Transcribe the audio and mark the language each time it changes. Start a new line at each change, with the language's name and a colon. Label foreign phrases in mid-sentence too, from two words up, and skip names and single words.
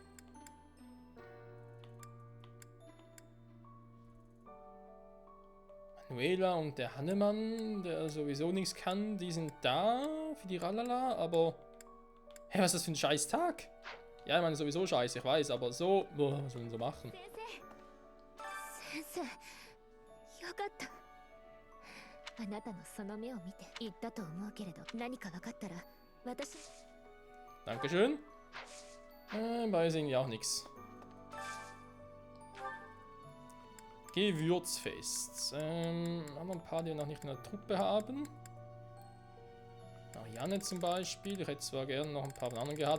German: Manuela und der Hannemann, der sowieso nichts kann, die sind da für die Ralala, aber... Hä, was ist das für ein scheiß Tag? Ja, ich meine sowieso scheiße, ich weiß, aber so... Boah, was sollen wir so machen?
Japanese: 先生、よかった。あなたのその目を見て言ったと思うけれど、何か分かったら私。
German: Dankeschön. Weiß irgendwie auch nichts. Gewürzfest. Haben wir ein paar, die wir noch nicht in der Truppe haben. Marianne zum Beispiel. Ich hätte zwar gerne noch ein paar von anderen gehabt.